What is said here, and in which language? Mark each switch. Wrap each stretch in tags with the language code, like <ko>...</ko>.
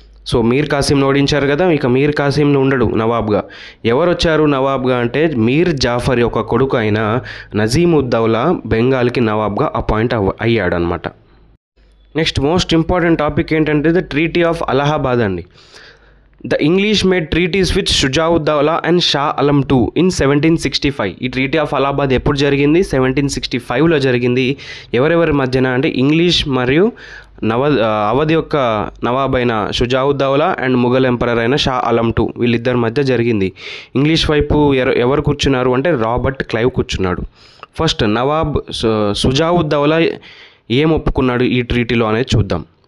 <te>So మీర్ కాసింను ఓడించారు కదా, ఇక మీర్ కాసిం ఉండడు నవాబ్గా. ఎవరు వచ్చారు నవాబ్గా అంటే మీర్ జాఫర్ యొక్క కొడుకు అయిన నజీమ్ ఉద్దౌలా బెంగాల్కి నవాబ్గా అపాయింట్ అయ్యాడు అనమాట.</te> <en>next most important topic</en> <te>ఏంటంటే ద ట్రీటీ ఆఫ్ అలహాబాద్ అండి.</te> <en>The English made treaties with Shuja'ud-Dawla and Shah Alam II in 1765.</en> <te>ఈ ట్రీటీ ఆఫ్ అలహాబాద్ ఎప్పుడు జరిగింది? 1765లో జరిగింది. ఎవరెవరి మధ్యన అంటే ఇంగ్లీష్ మరియు అవధ్ యొక్క నవాబ్ అయిన షుజావుద్దౌలా అండ్ ముఘల్ ఎంపరర్ అయిన షా అలం II వీళ్ళిద్దరి మధ్య జరిగింది. ఇంగ్లీష్ వైపు ఎవరు కూర్చున్నారు అంటే రాబర్ట్ క్లైవ్ కూర్చున్నాడు. ఫస్ట్ నవాబ్ షుజావుద్దౌలా ఏం ఒప్పుకున్నాడు ఈ ట్రీటీలో అనేది చూద్దాం.</te>